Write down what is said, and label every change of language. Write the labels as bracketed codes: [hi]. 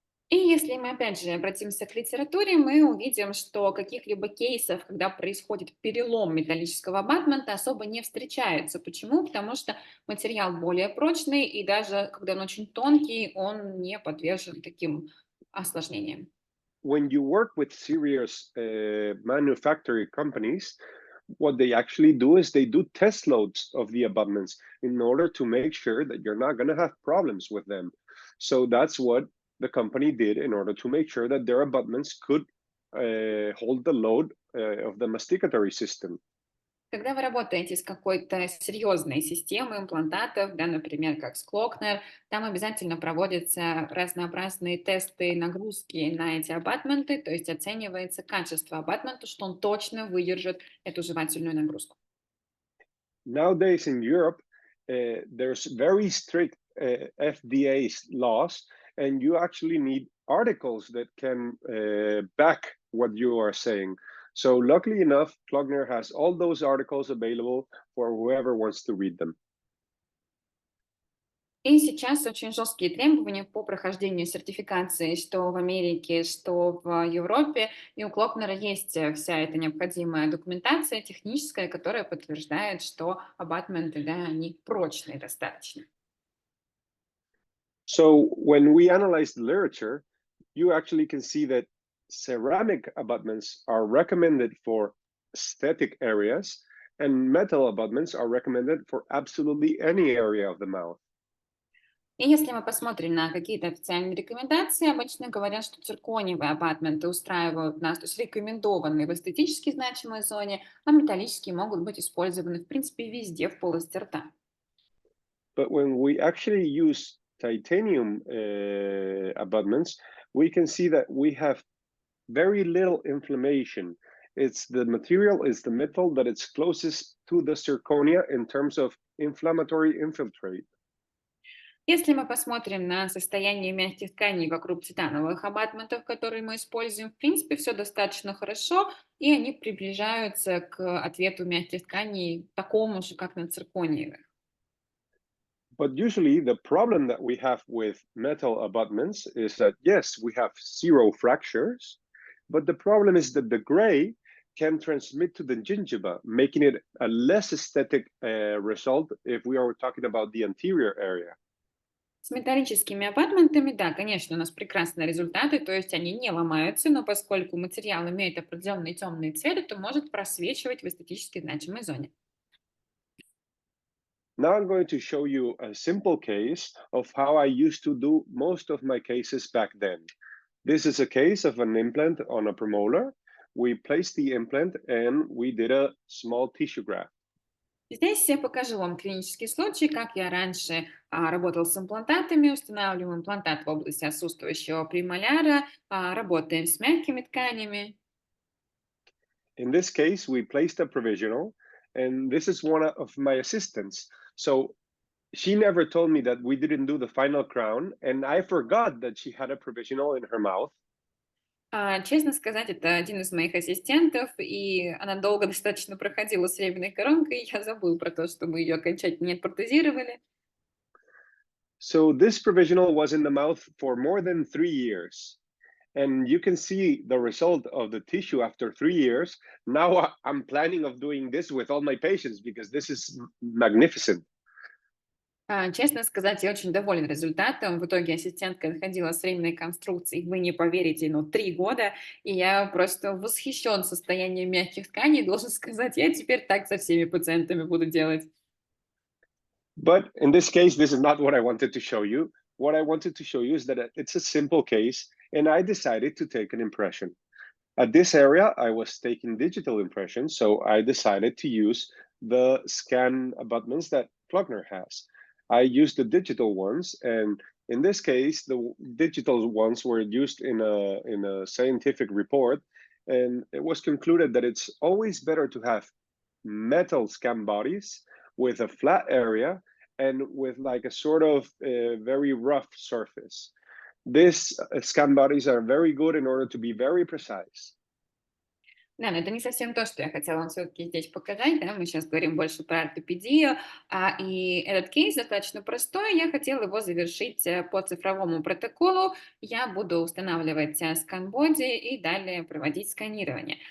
[ru] И если мы опять же обратимся к литературе, мы увидим, что каких-либо кейсов, когда происходит перелом металлического абатмента, особо не встречается. Почему? Потому что материал более прочный, и даже когда он очень тонкий, он не подвержен таким осложнениям. [en] When you work with serious manufacturing companies, what they actually do is they do test loads of the abutments in order to make sure that you're not going to have problems with them. So that's what the company did in order to make sure that their abutments could hold the load of the masticatory system. [ru] Когда вы работаете с какой-то серьезной системой имплантатов, да, например, как с Клокнер, там обязательно проводятся разнообразные тесты нагрузки на эти абатменты, то есть оценивается качество абатмента, что он точно выдержит эту жевательную нагрузку. [en] Nowadays in Europe, there's very strict FDA laws, and you actually need articles that can back what you are saying. So, luckily enough, Klogner has all those articles available for whoever wants to read them. [ru] И сейчас очень жесткие требования по прохождению сертификации, что в Америке, что в Европе. И у Клокнера есть вся эта необходимая документация техническая, которая подтверждает, что абатменты, да, они прочные достаточно. [en] So, when we analyze the literature, you actually can see that ceramic abutments are recommended for aesthetic areas, and metal abutments are recommended for absolutely any area of the mouth. [ru] И если мы посмотрим на какие-то официальные рекомендации, обычно говорят, что циркониевые апартменты устраивают нас, то есть рекомендованные в эстетически значимой зоне, а металлические могут быть использованы, в принципе, везде в полости рта. [en] But when we actually use titanium abutments, we can see that we have very little inflammation. It's the material is the metal that it's closest to the zirconia in terms of inflammatory infiltrate. [ru] Если мы посмотрим на состояние мягких тканей вокруг титановых абатментов, которые мы используем, в принципе, все достаточно хорошо, и они приближаются к ответу мягких тканей такому же, как на циркониевых. [en] But usually the problem that we have with metal abutments is that yes, we have zero fractures, but the problem is that the gray can transmit to the gingiva, making it a less aesthetic result if we are talking about the anterior area. [ru] С металлическими апартментами, да, конечно, у нас прекрасные результаты, то есть они не ломаются, но поскольку материал имеет определенные темные цвета, то может просвечивать в эстетически значимой зоне. [en] Now I'm going to show you a simple case of how I used to do most of my cases back then. This is a case of an implant on a premolar. We placed the implant and we did a small tissue graft. [ru] Здесь я покажу вам клинический случай, как я раньше работал с имплантатами, устанавливаем имплантат в области отсутствующего премоляра, работаем с мягкими тканями. [en] In this case, we placed a provisional, and this is one of my assistants. So she never told me that we didn't do the final crown, and I forgot that she had a provisional in her mouth. [ru] Честно сказать, это один из моих ассистентов, и она долго достаточно проходила с временной коронкой, и я забыл про то, что мы ее окончательно не отпротезировали. [en] So this provisional was in the mouth for more than 3 years. And you can see the result of the tissue after 3 years. Now I'm planning of doing this with all my patients because this is magnificent. [ru] Честно сказать, я очень довольна результатом. В итоге ассистентка находила с временной конструкцией, вы не поверите, но 3 года, и я просто восхищен состоянием мягких тканей. Должен сказать, я теперь так со всеми пациентами буду делать. [en] But in this case, this is not what I wanted to show you. What I wanted to show you is that it's a simple case, and I decided to take an impression. At this area, I was taking digital impressions, so I decided to use the scan abutments that Klugner has. I used the digital ones, and in this case, the digital ones were used in a scientific report, and it was concluded that it's always better to have metal scan bodies with a flat area and with like a sort of very rough surface. These scan bodies are very good in order to be very precise. [ru] Да, но это не совсем то, что я хотела вам все-таки здесь показать, да, мы сейчас говорим больше про ортопедию, и этот кейс достаточно простой, я хотела его завершить по цифровому протоколу, я буду устанавливать скан-боди и далее проводить сканирование.